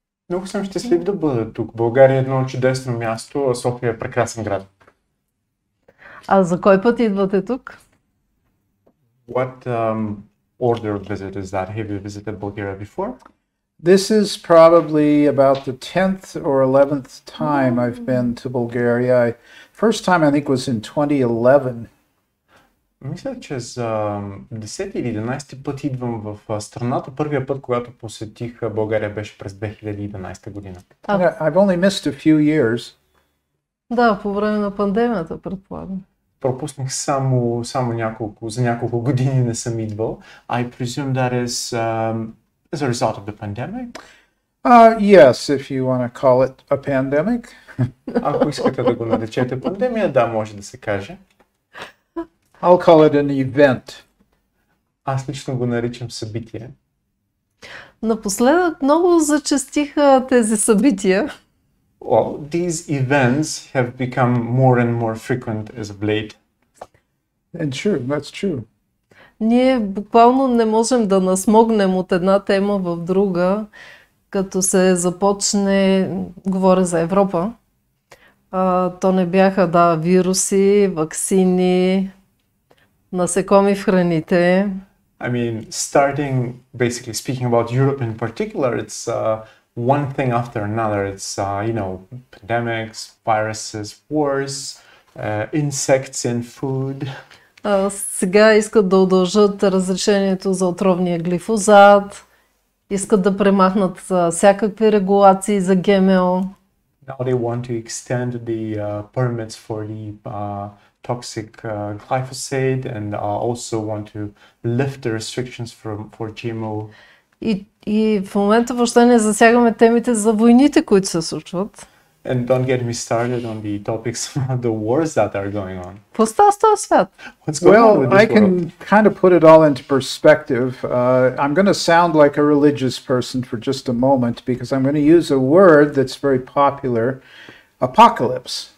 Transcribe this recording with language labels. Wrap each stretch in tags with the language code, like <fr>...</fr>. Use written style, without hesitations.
<bg>Много съм щастлив да бъда тук. България е едно чудесно място, а София е прекрасен град. А за кой път идвате тук?</bg> <en>What order of visit is that? Have you visited Bulgaria before? This is probably about the 10th or 11th time I've been to Bulgaria. First time I think was in 2011.</en> <bg>Мисля, че за 10 или 11 път идвам в страната. Първия път, когато посетих България, беше през 2011 година.</bg> <en>I've only missed a few years.</en> <bg>Да, по време на пандемията, предполагам. Пропуснах само за няколко години не съм идвал.</bg> <en>I presume that is as a result of the pandemic? Yes, if you want to call it a pandemic.</en> <bg>Ако искате да го наречете пандемия, да, може да се каже.</bg> <en>I'll call it an event.</en> <bg>Аз лично го наричам събитие. Напоследък много зачестиха тези събития.</bg> <en>Well, these events have become more and more frequent as of late. And true, that's true.</en> <bg>Ние буквално не можем да насмогнем от една тема в друга, като се започне, говоря за Европа, то не бяха, вируси, ваксини, насекоми в храните.</bg> <en>I mean, starting basically speaking about Europe in particular, it's one thing after another. It's, pandemics, viruses, wars, insects in food.</en> <bg>Сега искат да удължат разрешението за отровния глифозат, искат да премахнат всякакви регулации за ГМО.</bg> <en>Now they want to extend the permits for the toxic glyphosate and also want to lift the restrictions for GMO.</en> <bg>И в момента въобще не засягаме темите за войните, които се случват.</bg> <en>And don't get me started on the topics of the wars that are going on.</en> <bg>Какво става с този свят?</bg> <en>What's going on with this I can kind of put it all into perspective. I'm going to sound like a religious person for just a moment because I'm going to use a word that's very popular, apocalypse.</en>